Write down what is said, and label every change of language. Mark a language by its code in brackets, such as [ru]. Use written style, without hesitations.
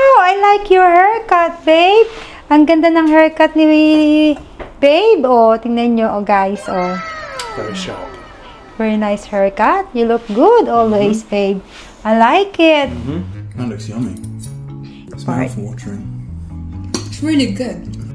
[en] I like your haircut, babe. [tl] Ang ganda ng haircut ni babe. Oh, tingnan nyo, oh, guys. Oh. [en] Very sharp. Very nice haircut. You look good always, babe. I like it. That looks yummy. It's mouth-watering. It's really good.